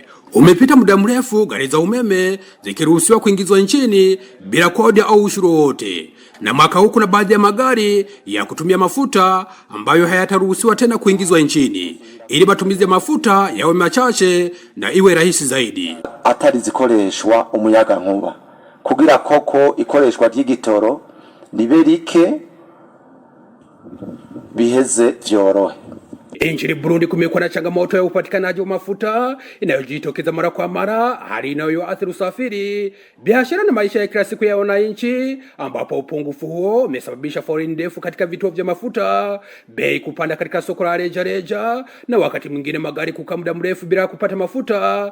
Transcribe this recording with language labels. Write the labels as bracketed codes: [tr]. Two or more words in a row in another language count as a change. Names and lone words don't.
[sw] Umepita muda mrefu gari za umeme zikiruhusiwa kuingizwa nchini bila kodi au ushuru wote, na mwaka huu kuna baadhi ya magari ya kutumia mafuta ambayo hayataruhusiwa tena kuingizwa nchini ili matumizi ya mafuta yawe machache na iwe rahisi zaidi. [rn] Atari zikoreshwa umuyagankuba kugira koko ikoreshwa ry'igitoro libe rike biheze vyorohe. [sw] Nchini Burundi kumekuwa na changamoto ya upatikanaji wa mafuta inayojitokeza mara kwa mara, hali inayoathiri usafiri, biashara na maisha ya kila siku ya wananchi, ambapo upungufu huo umesababisha foleni ndefu katika vituo vya mafuta, bei kupanda katika soko la rejareja, na wakati mwingine magari kukaa muda mrefu bila kupata mafuta.